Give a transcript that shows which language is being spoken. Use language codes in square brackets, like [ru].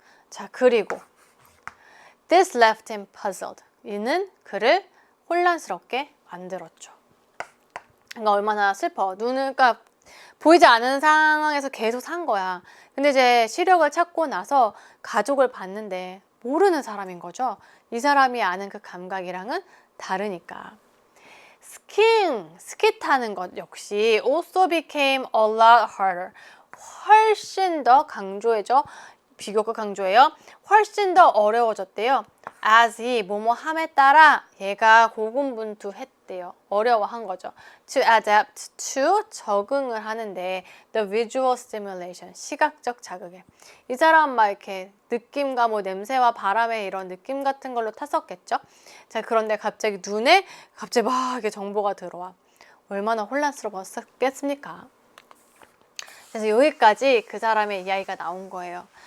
[en] 자, 그리고 this left him puzzled, [ko] 이는 그를 혼란스럽게 만들었죠. 그러니까 얼마나 슬퍼. 그러니까 보이지 않는 상황에서 계속 산 거야. 근데 이제 시력을 찾고 나서 가족을 봤는데 모르는 사람인 거죠. 이 사람이 아는 그 감각이랑은 다르니까. 스키 타는 것 역시 [en] also became a lot harder. [ko] 훨씬 더 강조해줘. 비교가 강조해요. 훨씬 더 어려워졌대요. as he, 뭐뭐함에 따라 얘가 고군분투했대요. 어려워한 거죠. [en] to adapt to, [ko] 적응을 하는데 [en] the visual stimulation, [ko] 시각적 자극에. 이 사람 막 이렇게 느낌과 뭐 냄새와 바람의 이런 느낌 같은 걸로 탔었겠죠. 자, 그런데 갑자기 눈에 갑자기 막 이렇게 정보가 들어와. 얼마나 혼란스러웠겠습니까? 그래서 여기까지 그 사람의 이야기가 나온 거예요.